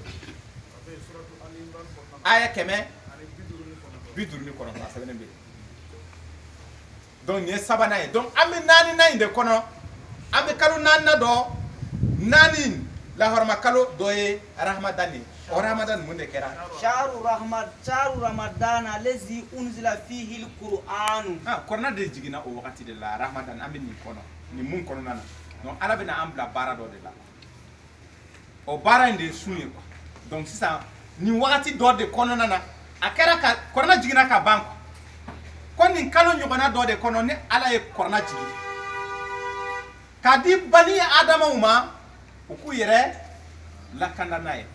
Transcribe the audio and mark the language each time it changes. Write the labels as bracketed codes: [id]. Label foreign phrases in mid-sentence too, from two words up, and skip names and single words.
[bm] aya 159 a sɛbɛnnen bɛ donc nin ye sabanan ye donc an bɛ naaninan in de kɔnɔ an bɛ kalo naaninan dɔ naani lahɔrɔma kalo dɔ ye rahamadan ye o rahamadan mun de kɛra [ar] شهر رمضان الذي أنزل فيه القرآن [bm] kɔrɔna de jiginna o wagati de la rahamadan an bɛ nin kɔnɔ nin mun kɔnɔna na donc ala bɛna an bila baara dɔ de la o baara in de ye sun ye quoi donc sisan nin wagati dɔ de kɔnɔna na a kɛra ka kɔrɔna jiginna ka ban ko nin kalo ɲɔgɔnna dɔ de kɔnɔ ni ala ye kɔrɔna jigin k'a di bani adamaw ma u k'u yɛrɛ lakanda n'a ye